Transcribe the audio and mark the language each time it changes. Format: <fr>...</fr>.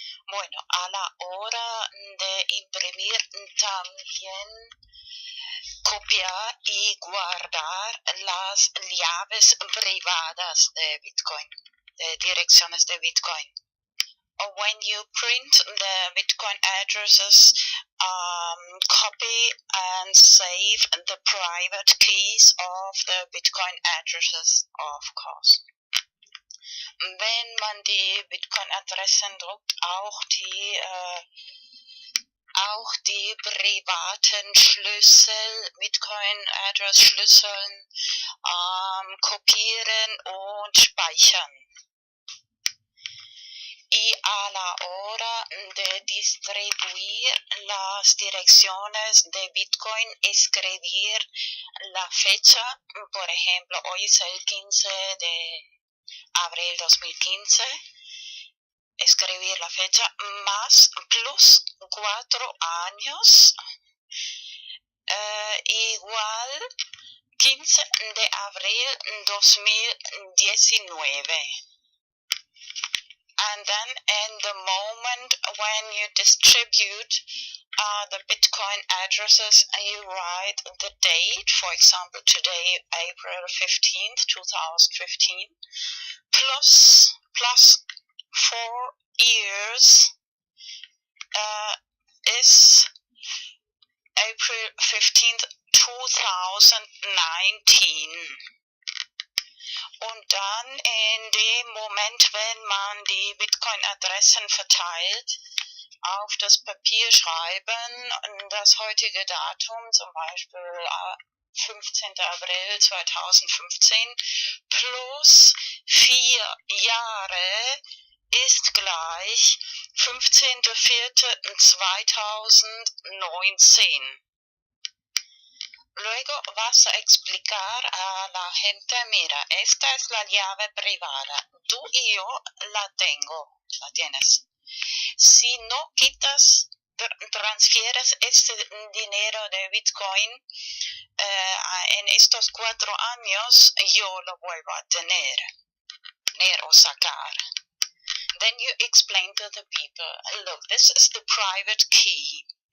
<es>Bueno, a la hora de imprimir también copiar y guardar las llaves privadas de Bitcoin, de direcciones de Bitcoin. When you print the Bitcoin addresses, copy and save the private keys of the Bitcoin addresses, of course.</es> <de>Wenn man die Bitcoin-Adressen druckt, auch die auch die privaten Schlüssel, Bitcoin-Address-Schlüsseln kopieren und speichern.</de> <es>Y a la hora de distribuir las direcciones de Bitcoin, escribir la fecha, por ejemplo, hoy es el 15 de abril 2015, escribir la fecha más plus 4 años, igual 15 de abril 2019.</es> <en>And then in the moment when you distribute the Bitcoin addresses, you write the date, for example, today, April 15th, 2015, plus 4 years is April 15th, 2019.</en> <de>Und dann in dem Moment, wenn man die Bitcoin-Adressen verteilt, auf das Papier schreiben, das heutige Datum, zum Beispiel 15. April 2015, plus 4 Jahre ist gleich 15.04.2019.</de> <es>Luego vas a explicar a la gente, mira, esta es la llave privada, tú y yo la tienes. Si no quitas, transfieres este dinero de Bitcoin en estos 4 años, yo lo vuelvo a tener o sacar.</es> <en>Then you explain to the people, look, this is the private key.</en>